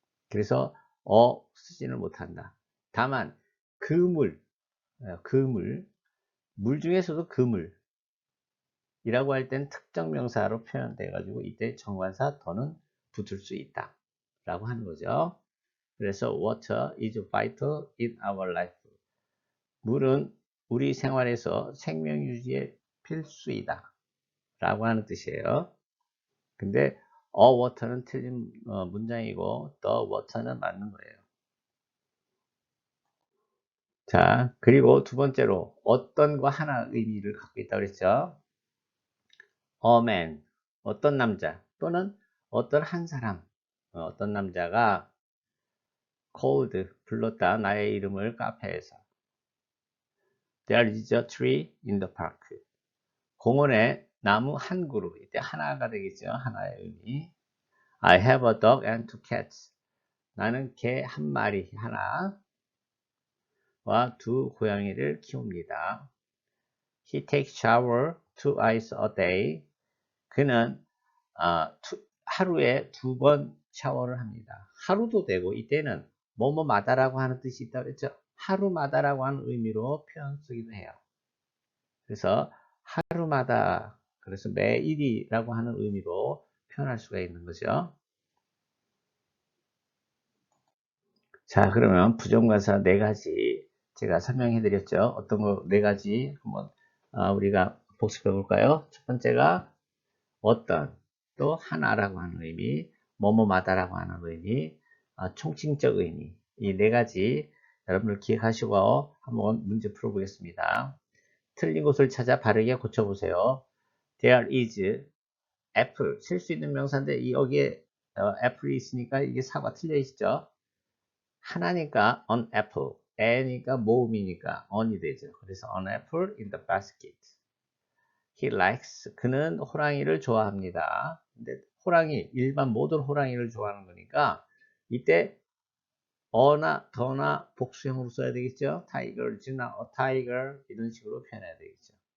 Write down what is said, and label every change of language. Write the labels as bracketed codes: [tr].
[ko] 그래서 쓰지는 못한다. 다만 그물, 물 중에서도 그물이라고 할 땐 특정 명사로 표현돼 가지고 이때 정관사 더는 붙을 수 있다 라고 하는 거죠. [en] 그래서 water is vital in our life. [ko] 물은 우리 생활에서 생명 유지에 필수이다 라고 하는 뜻이에요. 근데 water는 틀린 문장이고 the water는 맞는 거예요. 자, 그리고 두 번째로 어떤과 하나 의미를 갖고 있다고 그랬죠. [en] a man, [ko] 어떤 남자 또는 어떤 한 사람, 어떤 남자가 called, 불렀다. 나의 이름을 카페에서. [en] There is a tree in the park. [ko] 공원에 나무 한 그루, 이때 하나가 되겠죠. 하나의 의미. [en] I have a dog and two cats. [ko] 나는 개 한 마리 하나와 두 고양이를 키웁니다. [en] He takes shower twice a day. [ko] 그는 하루에 2번 샤워를 합니다. 하루도 되고 이때는 뭐뭐마다라고 하는 뜻이 있다고 했죠. 하루마다라고 하는 의미로 표현 쓰기도 해요. 그래서 하루마다 그래서 매일이라고 하는 의미로 표현할 수가 있는 거죠. 자, 그러면 부정관사 4가지 제가 설명해 드렸죠. 어떤 거 4가지 한번 우리가 복습해 볼까요? 첫 번째가 어떤, 또 하나라고 하는 의미, 뭐뭐마다라고 하는 의미, 총칭적 의미, 이 4가지 여러분들 기억하시고 한번 문제 풀어보겠습니다. 틀린 곳을 찾아 바르게 고쳐보세요. [en] There is apple, [ko] 쓸 수 있는 명사인데 여기에 apple이 있으니까 이게 사과 틀려 있죠. 하나니까 [en] an apple, [ko] a니까 모음이니까 on이 되죠. [en] 그래서 an apple in the basket. [ko] He likes, 그는 호랑이를 좋아합니다. 근데 호랑이, 일반 모든 호랑이를 좋아하는 거니까 이때 어나 더나 복수형으로 써야 되겠죠. tiger나 [en] a tiger [ko] 이런 식으로 표현해야 되겠죠.